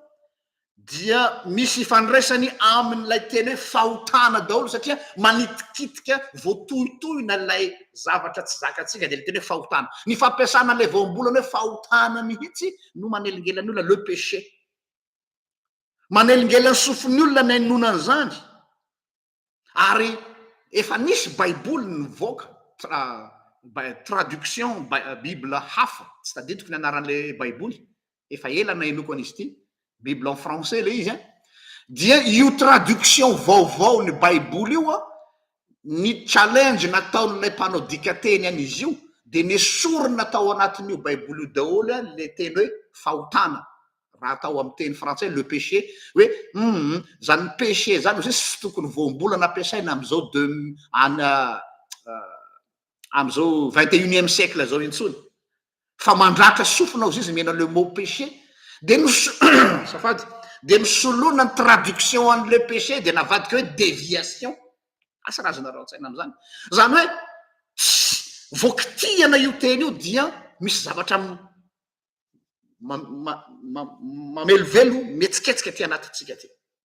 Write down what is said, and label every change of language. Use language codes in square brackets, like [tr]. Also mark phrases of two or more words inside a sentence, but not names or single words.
[mg] dia misy fandraisany amin'ilay teny hoe fahotana daholo satria manitikitika voatohitohina lay zavatra tsy zakatsika de le teny hoe fahotana. Ny fampiasana le voambolana hoe fahotana mihitsy no manelingelan'ny olona [fr] le péché, [mg] manelingelan'ny sofon'ny olona ny ainonana zany. Ary efa nisy baiboly nivoaka [fr] traduction bible [mg] hafa tsy tadidiko ny anaran'le baiboly, efa ela na enoko an'izy ity, [fr] bible en français [mg] le izy dia io traduction vaovao ny baiboly io ny challenge nataon'lay mpanao dikateny an'izy io de nesorina tao anatin'io baiboly io daholo le teny hoe fahotana, raha atao amin'ny teny [fr] français le péché, [mg] hoe zany péché zany ozay sy tokony voambolana ampiasaina am'izao am'izao 21e siècle zao intsony fa mandratra sofina ozy izy mena [fr] le mot péché [mg] de safady de misoloana ny traduction an'le péché de navadika hoe déviation, asa razana raha-tsaina am'zany, zany hoe voakitiana io teny io dia misy zavatra mamelovelo mietsiketsika ty anatitsika ty.